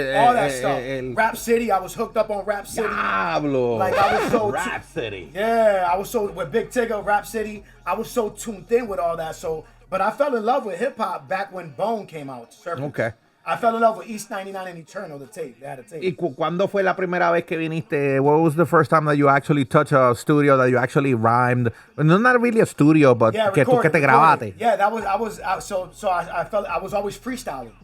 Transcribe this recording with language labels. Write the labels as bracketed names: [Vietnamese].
[English] All that stuff. Rap City. I was hooked up on Rap City. Diablo. Like I was so Rap City. Yeah, I was so with Big Tigger, Rap City. I was so tuned in with all that. So, but I fell in love with hip hop back when Bone came out. Surface. Okay. I fell in love with East 99 and Eternal, the tape. They had a tape. [Spanish] ¿Y cuándo fue la primera vez que viniste? [English] What was the first time that you actually touched a studio, that you actually rhymed? No, not really a studio, but [Spanish] que tú que te grabaste. [English] Yeah, I was always freestyling.